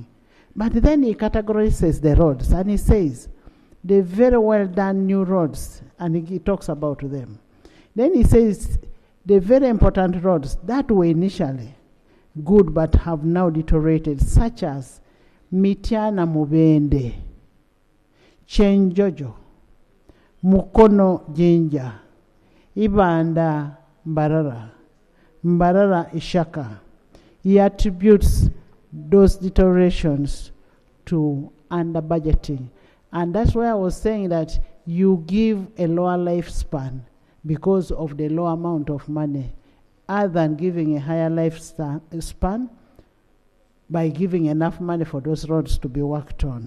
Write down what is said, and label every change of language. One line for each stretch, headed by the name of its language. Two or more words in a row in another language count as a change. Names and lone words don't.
English: But then he categorizes the roads, and he says, the very well done new roads, and he talks about them. Then he says, the very important roads that were initially good but have now deteriorated, such as Mitiana Mubende, Chenjojo, Mukono Jinja, Ibanda Mbarara, Mbarara Ishaka. He attributes those deteriorations to under budgeting. And that's why I was saying that you give a lower lifespan because of the low amount of money, other than giving a higher lifespan by giving enough money for those roads to be worked on.